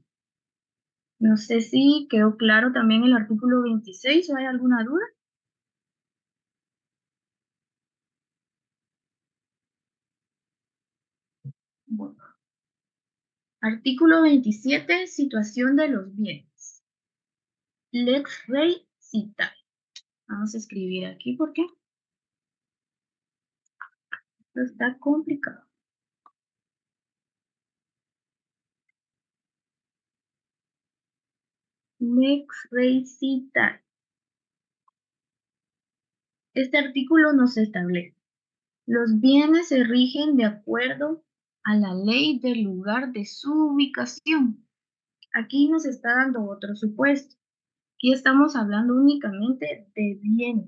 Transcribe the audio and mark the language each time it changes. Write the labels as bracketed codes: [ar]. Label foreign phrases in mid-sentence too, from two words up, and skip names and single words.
[es] No sé si quedó claro también el artículo 26 o hay alguna duda. Bueno. Artículo 27, situación de los bienes. [la] Lex rei citae. [es] Vamos a escribir aquí porque esto está complicado. [la] Lex rei citae. [es] Este artículo nos establece: los bienes se rigen de acuerdo a la ley del lugar de su ubicación. Aquí nos está dando otro supuesto. Aquí estamos hablando únicamente de bienes.